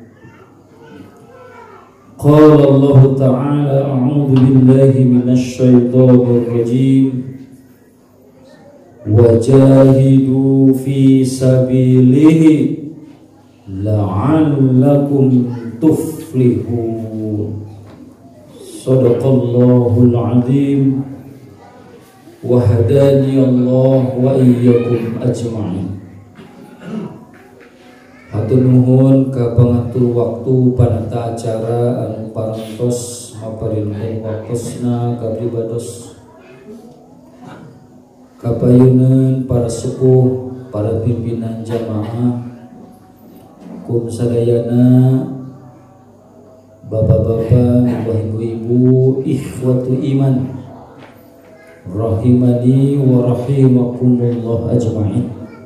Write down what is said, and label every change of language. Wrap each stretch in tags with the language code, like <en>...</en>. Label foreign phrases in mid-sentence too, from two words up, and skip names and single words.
<ar>قال الله تعالى أعوذ بالله من الشيطان الرجيم وجاهدوا في سبيله لعلكم تفلحون. صدق الله العظيم وهداني الله وإياكم أجمعين.</ar> <su>Hatur nuhun ka pangatur waktu panata acara anu parantos maparinten waktosna kabribados, kapayunan para sepuh, para pimpinan jamaah, kum sadayana, bapak-bapak, ibu-ibu,</su> <ar>إخوة الإيمان رحمني ورحمكم الله أجمعين.</ar>